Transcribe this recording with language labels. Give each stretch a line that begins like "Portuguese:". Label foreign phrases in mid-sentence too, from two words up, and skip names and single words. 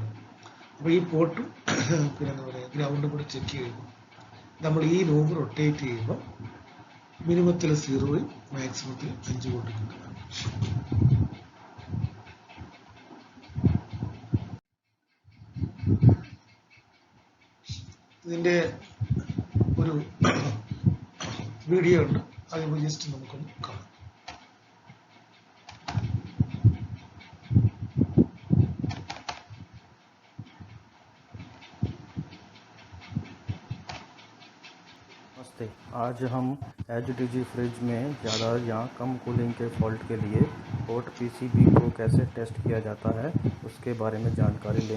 Malayalam: അപ്പോൾ ഈ പോർട്ടും പിന്നെ എന്താ പറയുക ഗ്രൗണ്ടും കൂടെ ചെക്ക് ചെയ്യുമ്പോൾ നമ്മൾ ഈ നോബ് റൊട്ടേറ്റ് ചെയ്യുമ്പോൾ മിനിമത്തിൽ 0 മാക്സിമത്തിൽ 5 വോൾട്ട് കിട്ടും. ഇതിന്റെ ഒരു വീഡിയോ ഉണ്ട്, അത് ജസ്റ്റ് നമുക്കൊന്ന് കാണാം.
Hindi: नमस्ते। आज हम एचडीजी फ्रिज में ज़्यादा या कम कूलिंग के फॉल्ट के लिए
English: port PCB
Hindi: को कैसे टेस्ट किया जाता है उसके बारे में जानकारी लेंगे।